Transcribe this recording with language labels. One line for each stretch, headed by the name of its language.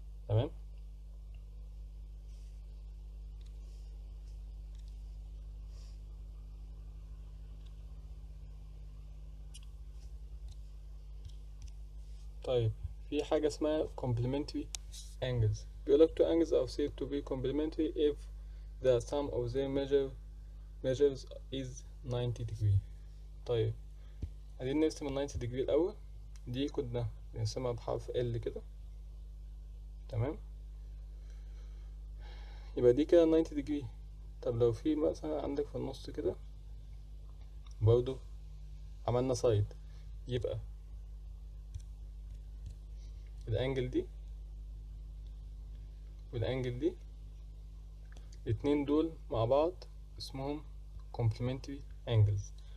Arabic: تمام. طيب في حاجة اسمها complementary angles. بيقولك
English: two angles are said to be complementary if the sum of their measures is 90 degree.
Arabic: طيب عايزين نرسم ال 90 degree الأول. دي كنا بنرسمها بحرف L كده. تمام. يبقى دي كده 90 degree. طب لو في مثلا عندك في النص كده برضو عملنا سايد، يبقى الانجل دي والانجل دي الاتنين دول مع بعض اسمهم complementary angles.